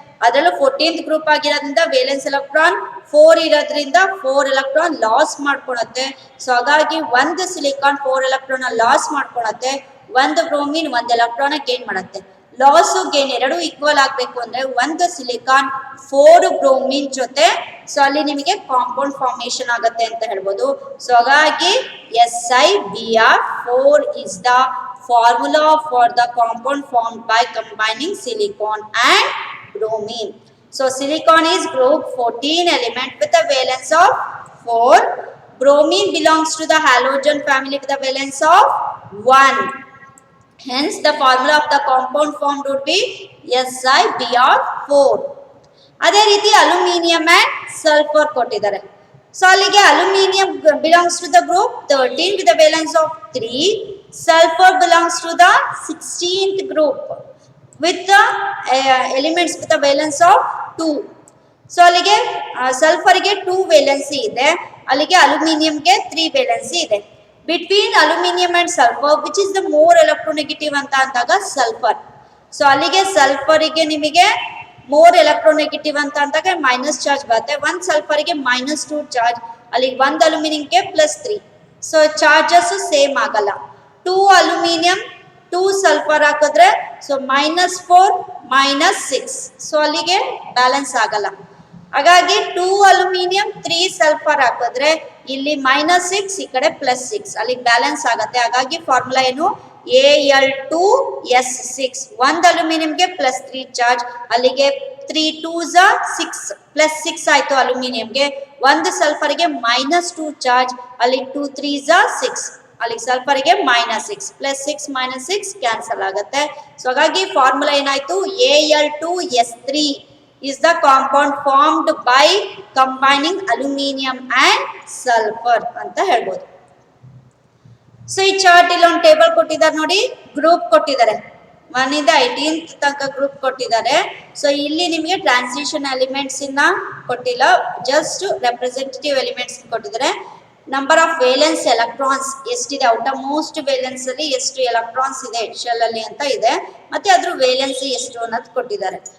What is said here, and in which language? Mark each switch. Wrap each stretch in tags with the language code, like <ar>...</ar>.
<kn>ಅದರಲ್ಲೂ 14th group ಆಗಿರೋದ್ರಿಂದ valence electron 4 ಇರೋದ್ರಿಂದ 4 ಎಲೆಕ್ಟ್ರಾನ್ ಲಾಸ್ ಮಾಡ್ಕೊಳತ್ತೆ. ಸೊ ಹಾಗಾಗಿ ಒಂದು ಸಿಲಿಕಾನ್ 4 ಎಲೆಕ್ಟ್ರಾನ್ ಲಾಸ್ ಮಾಡ್ಕೊಳತ್ತೆ, ಒಂದು ಬ್ರೋಮಿನ್ 1 ಎಲೆಕ್ಟ್ರಾನ್ ಗೇನ್ ಮಾಡುತ್ತೆ. ಲಾಸ್ ಗೇನ್ ಎರಡು ಈಕ್ವಲ್ ಆಗಬೇಕು ಅಂದ್ರೆ ಒಂದು ಸಿಲಿಕಾನ್ 4 ಬ್ರೋಮಿನ್ ಜೊತೆ, ಸೊ ಅಲ್ಲಿ ನಿಮಗೆ ಕಾಂಪೌಂಡ್ ಫಾರ್ಮೇಷನ್ ಆಗುತ್ತೆ ಅಂತ ಹೇಳ್ಬೋದು.</kn> <en>So ಹಾಗಾಗಿ SiBr4 is the formula for the compound formed by combining silicon and bromine. So silicon is group 14 element with a valence of 4. Bromine belongs to the halogen family with a valence of 1. Hence the formula of the compound formed would be SiBr4.</en> <kn>ಅದೇ ರೀತಿ aluminium and sulphur ಕೊಟ್ಟಿದ್ದಾರೆ.</kn> <en>So ಅಲ್ಲಿಗೆ aluminium belongs to the group 13 with a valence of 3. Sulfur belongs to the 16th group with the elements with a valence of 2.</en> <kn>So ಅಲ್ಲಿಗೆ ಸಲ್ಫರ್ಗೆ 2 valency ಇದೆ, ಅಲ್ಲಿಗೆ ಅಲ್ಯೂಮಿನಿಯಂಗೆ 3 valency ಇದೆ.</kn> <en>between aluminium and sulphur which is the more electronegative</en> <kn>ಅಂತ ಅಂದಾಗ</kn> <en>Sulphur.</en> <kn>So ಅಲ್ಲಿಗೆ ಸಲ್ಫರಿಗೆ ನಿಮಗೆ more electronegative ಅಂತ ಅಂದಾಗ ಮೈನಸ್ ಚಾರ್ಜ್ ಬರುತ್ತೆ. ಒಂದು ಸಲ್ಫರ್ಗೆ -2 ಚಾರ್ಜ್, ಅಲ್ಲಿ ಒಂದು ಅಲ್ಯೂಮಿನಿಯಂಗೆ +3. ಸೊ ಚಾರ್ಜಸ್ ಸೇಮ್ ಆಗಲ್ಲ. 2 ಅಲ್ಯೂಮಿನಿಯಂ 2 ಸಲ್ಫರ್ ಹಾಕಿದ್ರೆ ಸೊ -4 -6, ಸೊ ಅಲ್ಲಿಗೆ ಬ್ಯಾಲೆನ್ಸ್ ಆಗಲ್ಲ. ಹಾಗಾಗಿ 2 ಅಲ್ಯೂಮಿನಿಯಂ 3 ಸಲ್ಫರ್ ಹಾಕಿದ್ರೆ ಇಲ್ಲಿ -6, ಈ ಕಡೆ +6, ಅಲ್ಲಿಗೆ ಬ್ಯಾಲೆನ್ಸ್ ಆಗುತ್ತೆ. ಹಾಗಾಗಿ ಫಾರ್ಮುಲಾ ಏನು, Al2S6. ಒಂದು ಅಲ್ಯೂಮಿನಿಯಂಗೆ +3 ಚಾರ್ಜ್, ಅಲ್ಲಿಗೆ 3 2s 6 +6 ಆಯ್ತು ಅಲ್ಯೂಮಿನಿಯಂಗೆ. ಒಂದು ಸಲ್ಫರ್ಗೆ -2 ಚಾರ್ಜ್, ಅಲ್ಲಿ 2 3s 6, ಅಲ್ಲಿ ಸಲ್ಫರ್ಗೆ -6 +6 -6 ಕ್ಯಾನ್ಸಲ್ ಆಗುತ್ತೆ. ಸೊ ಹಾಗಾಗಿ ಫಾರ್ಮುಲಾ ಏನಾಯ್ತು,</kn> <en>Al2S3 is the compound formed by combining aluminum and sulfur</en> <kn>ಅಂತ ಹೇಳ್ಬೋದು. ಸೊ ಈ ಚಾರ್ಟ್ ಇಲ್ಲಿ ಒಂದು ಟೇಬಲ್ ಕೊಟ್ಟಿದ್ದಾರೆ ನೋಡಿ, ಗ್ರೂಪ್ ಕೊಟ್ಟಿದ್ದಾರೆ 1 ಇಂದ 18th ತನಕ ಗ್ರೂಪ್ ಕೊಟ್ಟಿದ್ದಾರೆ. ಸೊ ಇಲ್ಲಿ ನಿಮಗೆ ಟ್ರಾನ್ಸಿಷನ್ ಎಲಿಮೆಂಟ್ಸ್ ಇನ್ನ ಕೊಟ್ಟಿಲ್ಲ, ಜಸ್ಟ್ ರೆಪ್ರೆಸೆಂಟೇಟಿವ್ ಎಲಿಮೆಂಟ್ಸ್ ಕೊಟ್ಟಿದ್ದಾರೆ. ನಂಬರ್ ಆಫ್ ವೇಲೆನ್ಸ್ ಎಲೆಕ್ಟ್ರಾನ್ಸ್ ಎಷ್ಟಿದೆ, ಔಟ್ ಆಫ್ ಮೋಸ್ಟ್ ವೇಲೆನ್ಸ್ ಅಲ್ಲಿ ಎಷ್ಟು ಎಲೆಕ್ಟ್ರಾನ್ಸ್ ಇದೆ ಶೆಲ್ ಅಲ್ಲಿ ಅಂತ ಇದೆ, ಮತ್ತೆ ಅದ್ರ ವೇಲೆನ್ಸಿ ಎಷ್ಟು ಅನ್ನೋದು ಕೊಟ್ಟಿದ್ದಾರೆ.</kn>